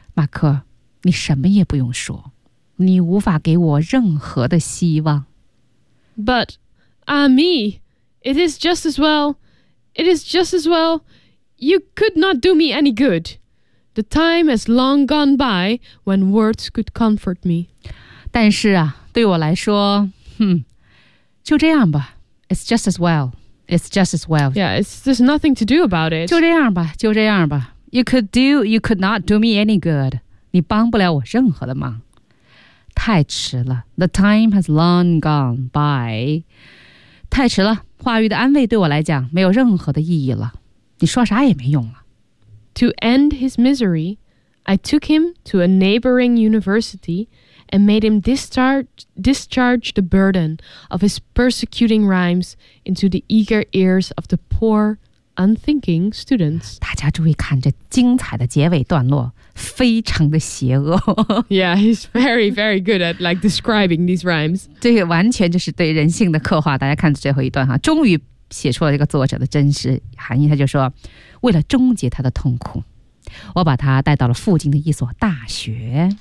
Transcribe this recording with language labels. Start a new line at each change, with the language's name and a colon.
Chinese: 马克你什么也不用说你无法给我任何的希望。
English: But, ah me, it is just as well, it is just as well, you could not do me any good. The time has long gone by when words could comfort me.
Chinese: 但是啊，对我来说，就这样吧。
English: It's just as well, it's just as well. Yeah, it's, there's nothing to do about it.
Chinese: 就这样吧，就这样吧。
English: You could not do me any good.
Chinese: 你帮不了我任何的忙。太迟了
English: The time has long gone by
Chinese: 太迟了话语的安慰对我来讲没有任何的意义了你说啥也没用了
English: To end his misery I took him to a neighboring university And made him discharge the burden Of his persecuting rhymes Into the eager ears of the poor unthinking students
Chinese: 大家注意看这精彩的结尾段落非常的邪恶。
English: Yeah, he's very, very good at like describing these rhymes.
Chinese: 这个完全就是对人性的刻画。大家看最后一段哈，终于写出了这个作者的真实含义。他就说，为了终结他的痛苦，我把他带到了附近的一所大学。